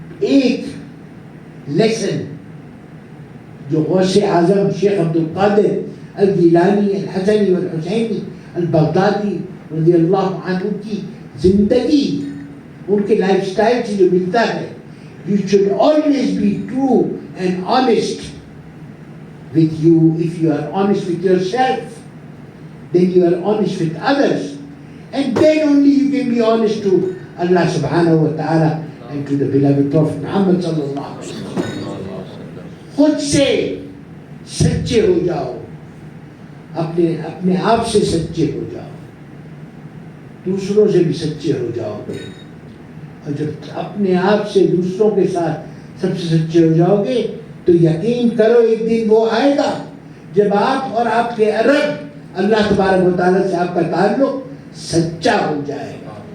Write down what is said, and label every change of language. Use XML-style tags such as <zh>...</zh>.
<ur>ایک لیسن جو غوث اعظم شیخ عبد القادر الجیلانی الحسنی والحسینی البغدادی رضی اللہ عنہ کی زندگی، ان کے لائف سٹائل سے جو ملتا ہے،</ur> <en>you should always be true and honest with you. If you are honest with yourself, then you are honest with others, and then only you can be honest to Allah subhanahu wa ta'ala and to the beloved Prophet Muhammad sallallahu alaihi wasallam.</en> <ur>خود سے سچے ہو جاؤ، اپنے آپ سے سچے ہو جاؤ، دوسروں سے بھی سچے ہو جاؤ گے، اور جب اپنے آپ سے دوسروں کے ساتھ سب سے سچے ہو جاؤ گے تو یقین کرو ایک دن وہ آئے گا جب آپ اور آپ کے رب اللہ تبارک و تعالیٰ سے آپ کا تعلق سچا ہو جائے گا،</ur>